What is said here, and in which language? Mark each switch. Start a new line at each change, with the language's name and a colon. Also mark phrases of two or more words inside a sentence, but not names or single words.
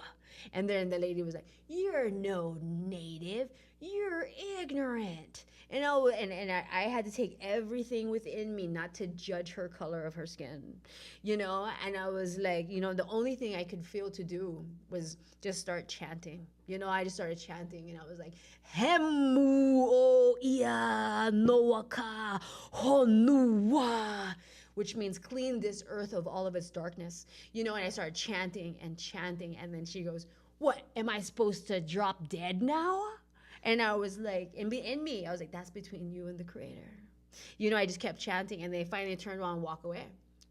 English: And then the lady was like, you're no native. You're ignorant. And I had to take everything within me not to judge her color of her skin, and I was like, the only thing I could feel to do was just start chanting. I just started chanting, and I was like,
Hawaiian: Hemu o ia noaka honua,
English: which means clean this earth of all of its darkness, and I started chanting, and then she goes, what, am I supposed to drop dead now? And I was like, in me, I was like, that's between you and the Creator. I just kept chanting, and they finally turned around and walked away.